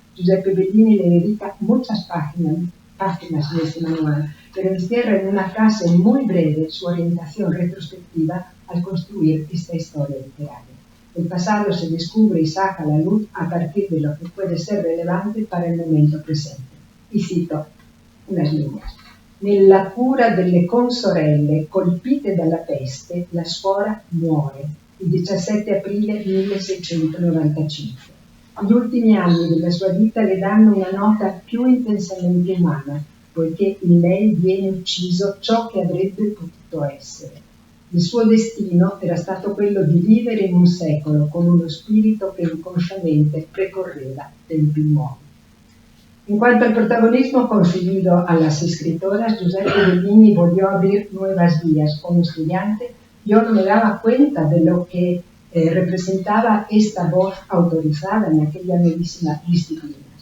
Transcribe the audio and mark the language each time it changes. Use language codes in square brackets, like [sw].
[es] Giuseppe Bellini le dedica muchas páginas de este manual, pero encierra en una frase muy breve su orientación retrospectiva al construir esta historia literaria. El pasado se descubre y saca a la luz a partir de lo que puede ser relevante para il momento presente. Y cito unas líneas. [it] Nella cura delle consorelle colpite dalla peste, la suora muore il 17 aprile 1695. Gli ultimi anni della sua vita le danno una nota più intensamente umana, poiché in lei viene ucciso ciò che avrebbe potuto essere. Il suo destino era stato quello di vivere in un secolo con uno spirito che inconsciamente precorreva tempi nuovi. [es] En cuanto al protagonismo concedido a las escritoras, Giuseppe Bellini volvió a abrir nuevas vías. Como estudiante, yo no me daba cuenta de lo que representaba esta voz autorizada en aquella medicina disciplina.